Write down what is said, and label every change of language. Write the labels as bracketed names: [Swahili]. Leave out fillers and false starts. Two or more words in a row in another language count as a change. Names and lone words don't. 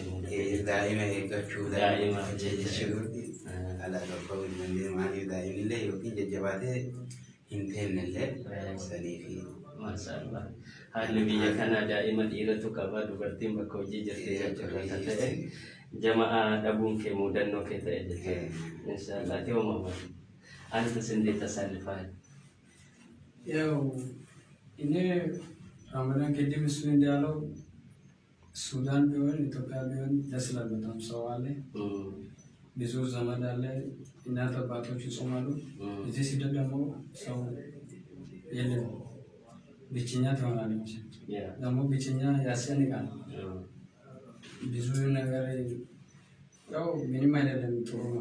[Oromo] daa'ima eeggachuu daa'ima jechuu ala tokko illee maaliif daa'imnillee yookiin jajjabaatee hin teennellee saniifi. Maashaallah haalli biyya kanaa daa'ima dhiiratu qaba, dubartiin bakka hojii jirti jechuudha ta'e jamaa dhabuun kee muudannoo kee ta'e jechuudha. Inshaallah ta'uu maamadu antas [Amharic] እንዴት ተሳልፈሃል? ያው እኔ ረመዳን ቅድም እሱ እንዳለው ሱዳን ቢሆን ኢትዮጵያ ቢሆን ደስ ይላል። በጣም ሰው አለ፣ ብዙ ዘመድ አለ፣ እናት አባቶች ይጾማሉ። እዚህ ሲደርስ ደግሞ ሰው የለም፣ ብቸኛ ትሆናለች። ደግሞ ብቸኛ ያስጨንቃል። ብዙ ነገር ያው ምንም አይደለም፣ ጥሩ ነው።